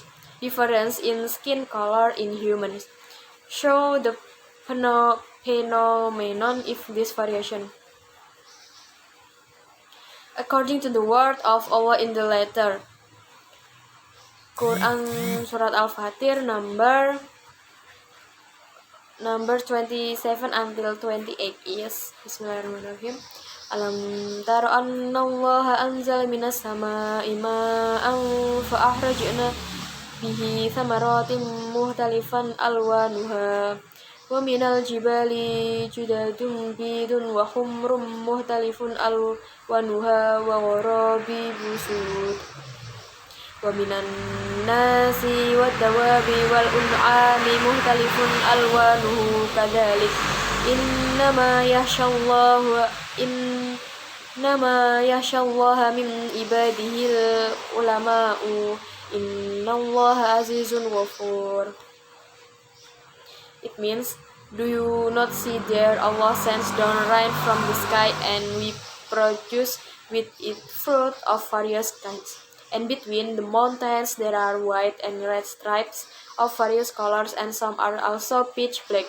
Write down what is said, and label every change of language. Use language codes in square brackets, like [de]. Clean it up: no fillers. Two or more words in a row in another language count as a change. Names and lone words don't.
[en] Difference in skin color in humans show the phenomenon of this variation. According to the word of Allah in the letter Quran Surat Al-Fatir number 27 until 28. Yes, [ar] بسم الله الرحمن الرحيم. ألم تر أن الله أنزل من السماء ماء فأخرجنا به ثمرات مختلفا ألوانها ومن الجبال جدد بيض وحمر مختلف ألوانها وغرابيب سود ومن الناس والدواب والأنعام مختلف ألوانه كذلك إنما يخشى الله من عباده العلماء إن الله عزيز غفور. [en] It means, do you not see there Allah sends down rain from the sky and we produce with it fruit of various kinds. And between the mountains there are white and red stripes of various colors and some are also pitch black.